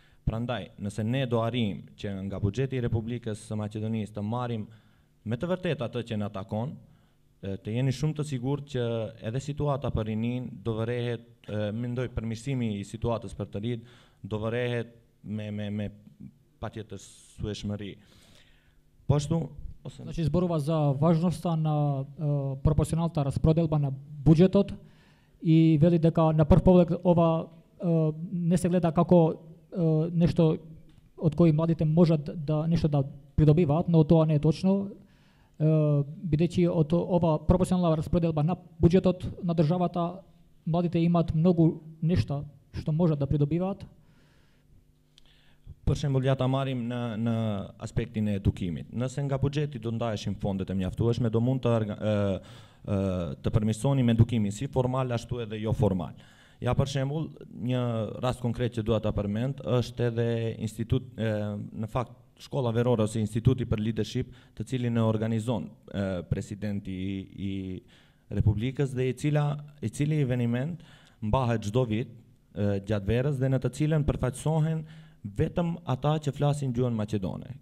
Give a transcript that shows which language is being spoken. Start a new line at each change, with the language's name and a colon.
Albanian: Prandaj, nëse ne do arrijm që nga buxheti i Republikës së Maqedonisë të marrim me të vërtetë atë që na takon, të jeni shumë të sigurt që edhe situata për rinin do vërehet, mendoj përmirësimi i situatës për të rinj do vërehet me patjetër sueshmëri. Po ashtu,
Macedonian: Значи зборува за важноста на пропорционалната расподелба на буџетот и вели дека на прв поглед ова не се гледа како нешто од кој младите можат да нешто да придобиваат, но тоа не е точно, бидејќи од ова пропорционална расподелба на буџетот на државата младите имаат многу нешта што можат да придобиваат.
Albanian: Për shembull, ja ta marrim në aspektin e edukimit. Nëse nga buxheti do ndaheshin fondet e mjaftueshme, do mund të përmirësonim edukimin si formal ashtu edhe jo formal. Ja për shembull, një rast konkret që dua ta përmend është edhe institut, në fakt shkolla verore ose instituti për leadership, të cilin e organizon presidenti i Republikës dhe i cili eveniment mbahet çdo vit gjatë verës dhe në të cilën përfaqësohen vetëm ata që flasin gjuhën maqedone.